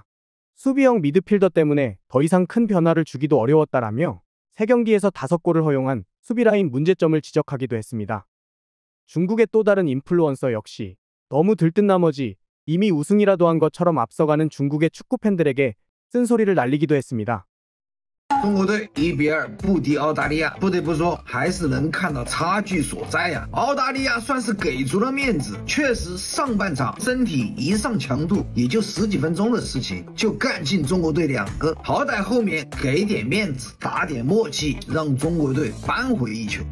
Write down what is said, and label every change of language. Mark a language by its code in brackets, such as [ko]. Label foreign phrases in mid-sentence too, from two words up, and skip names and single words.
[ko] 수비형 미드필더 때문에 더 이상 큰 변화를 주기도 어려웠다라며 3경기에서 5골을 허용한 수비라인 문제점을 지적하기도 했습니다. 중국의 또 다른 인플루언서 역시 너무 들뜬 나머지 이미 우승이라도 한 것처럼 앞서가는 중국의 축구 팬들에게 쓴소리를 날리기도 했습니다. [zh] 中国队1比2不敌澳大利亚，不得不说还是能看到差距所在呀。澳大利亚算是给足了面子，确实上半场身体一上强度，也就10几分钟的事情就干进中国队2个，好歹后面给点面子，打点默契，让中国队扳回一球。